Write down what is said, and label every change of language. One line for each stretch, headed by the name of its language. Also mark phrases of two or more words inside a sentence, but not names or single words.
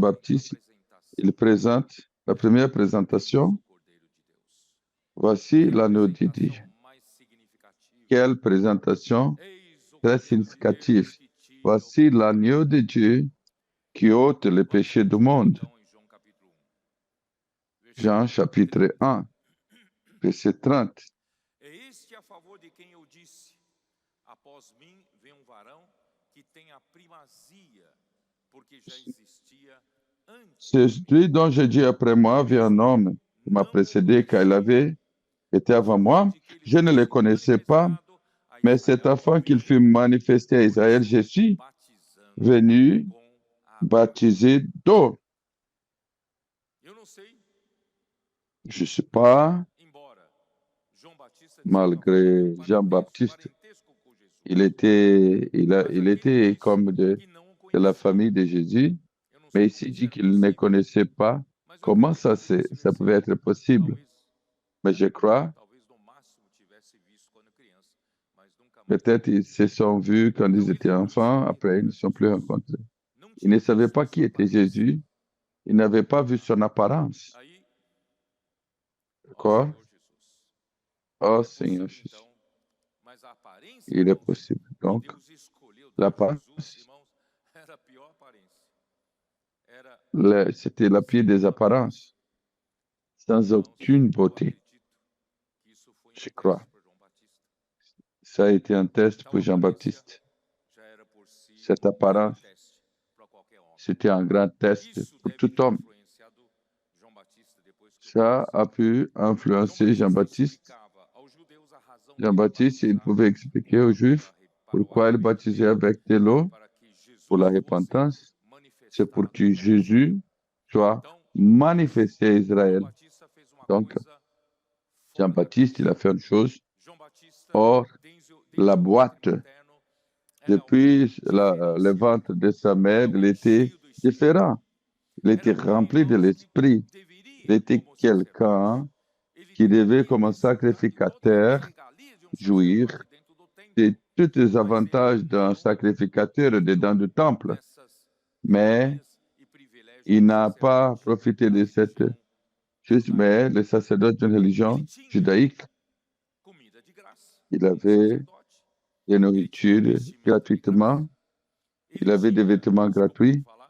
French: Jean-Baptiste
Portuguese: apresentação
French: il présente la première
Portuguese: do
French: présentation.
Portuguese: Cordeiro de Deus.
French: Voici
Portuguese: Que
French: l'agneau de Dieu.
Portuguese: apresentação mais significativa.
French: Quelle présentation
Portuguese: Eis o
French: très
Portuguese: Cordeiro de
French: significative.
Portuguese: Deus que tira o
French: Voici
Portuguese: pecado.
French: l'agneau de Dieu qui ôte les
Portuguese: Vamos
French: péchés du
Portuguese: continuar
French: monde.
Portuguese: então em João capítulo 1.
French: Jean chapitre 1, verset 30.
Portuguese: É este a favor de quem eu disse: após mim vem um varão que tem a primazia, porque já existia antes.
French: C'est celui dont j'ai dit après moi vient un homme qui m'a
Portuguese: Não o
French: précédé car il
Portuguese: conheci,
French: avait été
Portuguese: mas
French: avant
Portuguese: eu
French: moi.
Portuguese: pude que ele
French: Je ne le
Portuguese: fosse
French: connaissais pas,
Portuguese: manifestado a
French: mais c'est Israel afin
Portuguese: por
French: qu'il
Portuguese: mim.
French: fût manifesté à
Portuguese: Por
French: Israël. Je
Portuguese: isso,
French: suis
Portuguese: batizando
French: venu
Portuguese: com água.
French: baptiser d'eau.
Portuguese: Eu não sei,
French: Je ne sais pas,
Portuguese: embora João Batista
French: malgré
Portuguese: tinha
French: Jean-Baptiste,
Portuguese: parentesco com Jesus.
French: il était,
Portuguese: Mas
French: il
Portuguese: aqui
French: était
Portuguese: ele diz
French: comme
Portuguese: que não o
French: de la
Portuguese: conhecia.
French: famille de Jésus,
Portuguese: Eu não
French: mais
Portuguese: sei
French: ici
Portuguese: como
French: il
Portuguese: isso
French: dit
Portuguese: é
French: qu'il ne
Portuguese: possível,
French: connaissait pas
Portuguese: mas eu
French: comment
Portuguese: acredito
French: ça,
Portuguese: que esse
French: ça pouvait être possible.
Portuguese: talvez,
French: Mais je crois,
Portuguese: talvez no máximo tivesse visto quando criança, mas nunca mais.
French: peut-être ils se sont vus quand ils
Portuguese: Então
French: étaient
Portuguese: ele não
French: enfants,
Portuguese: sabia
French: après
Portuguese: quem
French: ils ne
Portuguese: era
French: sont plus Jesus. rencontrés.
Portuguese: Não
French: Ils ne
Portuguese: tinha
French: savaient
Portuguese: visto
French: pas
Portuguese: a
French: qui
Portuguese: sua
French: était
Portuguese: aparência.
French: Jésus, ils n'avaient pas vu son apparence.
Portuguese: Aí, ó
French: D'accord?
Portuguese: Senhor Jesus.
French: Oh
Portuguese: É
French: Seigneur
Portuguese: possível
French: Jésus,
Portuguese: então, mas a aparência,
French: il est
Portuguese: irmãos,
French: possible.
Portuguese: que
French: Donc,
Portuguese: Deus escolheu dar a Jesus,
French: l'apparence,
Portuguese: irmãos, era a pior aparência. Era
French: c'était la pire des apparences, sans
Portuguese: irmãos,
French: aucune
Portuguese: eu
French: beauté.
Portuguese: acredito que isso foi
French: Je
Portuguese: teste
French: crois.
Portuguese: para João Batista.
French: Ça a été un test
Portuguese: Tal
French: pour
Portuguese: aparência
French: Jean-Baptiste.
Portuguese: já era por si
French: Cette
Portuguese: um grande
French: apparence,
Portuguese: teste para qualquer homem.
French: c'était un grand test
Portuguese: Isso
French: pour
Portuguese: deve
French: tout
Portuguese: ter
French: homme.
Portuguese: influenciado João Batista depois que
French: Ça a pu
Portuguese: João
French: influencer
Portuguese: Batista
French: Jean-Baptiste.
Portuguese: explicava aos judeus a razão
French: Jean-Baptiste, il
Portuguese: dele
French: pouvait
Portuguese: batizar
French: expliquer aux Juifs
Portuguese: para o
French: pourquoi il baptisait
Portuguese: arrependimento,
French: avec de l'eau
Portuguese: para que
French: pour la
Portuguese: Jesus fosse
French: repentance. C'est pour
Portuguese: manifestado
French: que
Portuguese: a Israel.
French: Jésus soit
Portuguese: Então,
French: manifesté à
Portuguese: João
French: Israël.
Portuguese: Batista fez uma
French: Donc,
Portuguese: coisa fora da
French: Jean-Baptiste, il a fait une chose
Portuguese: João Batista,
French: hors
Portuguese: desde
French: la
Portuguese: o ventre
French: boîte.
Portuguese: materno, era
French: Depuis
Portuguese: alguém
French: le ventre de sa mère, il était
Portuguese: cheio do Espírito.
French: différent. Il était
Portuguese: Era alguém,
French: rempli de
Portuguese: irmãos, que
French: l'Esprit. Il
Portuguese: deveria,
French: était
Portuguese: como sacerdote,
French: quelqu'un qui devait, comme un sacrificateur, jouir de tous les avantages d'un sacrificateur dedans du temple, mais il n'a pas profité de cette chose, mais le sacerdoce d'une religion judaïque, il avait des nourritures gratuitement, il avait des vêtements gratuits,